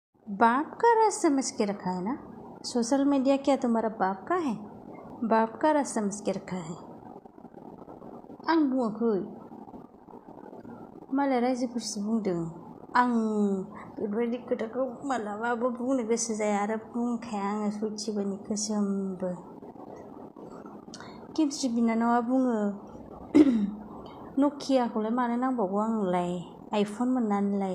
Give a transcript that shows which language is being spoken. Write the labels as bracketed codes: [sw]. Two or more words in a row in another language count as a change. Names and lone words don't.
[hi] बाप का राज समझ के रखा है ना। सोशल मीडिया क्या तुम्हारा बाप का है? बाप का राज समझ के रखा है। [brx] आं बुङाखै, मालाय रायजोफोरसो बुंदों। आं बेफोरबायदि खोथाखौ मालाबाबो बुंनो गोसो जाया आरो बुंखाया आङो सयथिबोनि गोसोमबो। गेमस्रि बिनानावा बुङो नकियाखौलाय मानो नांबावगौ आंनोलाय, आइफन मोननानैलाय।